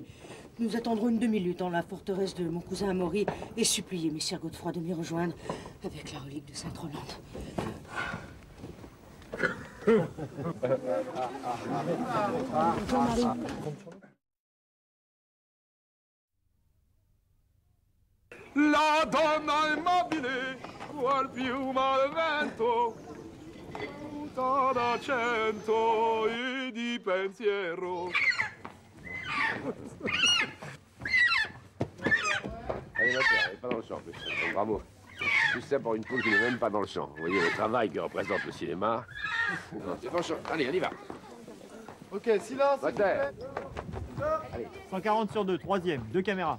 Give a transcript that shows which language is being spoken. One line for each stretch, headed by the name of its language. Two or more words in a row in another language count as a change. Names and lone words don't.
French: Nous attendrons une demi-lutte dans la forteresse de mon cousin Amaury et supplier messire Godefroy de m'y rejoindre avec la relique de Sainte-Rolande.
Italian: La donna immobile, qual piuma al vento, tutta d'accento e di pensiero.
French: Allez, ma elle n'est pas dans le champ en plus. Donc, bravo. Juste ça pour une poule qui n'est même pas dans le champ. Vous voyez le travail que représente le cinéma. Non, c'est pas le champ. Allez, on y va. Ok, silence. s'il vous plaît. 140 sur 2, 3e, 2 caméras.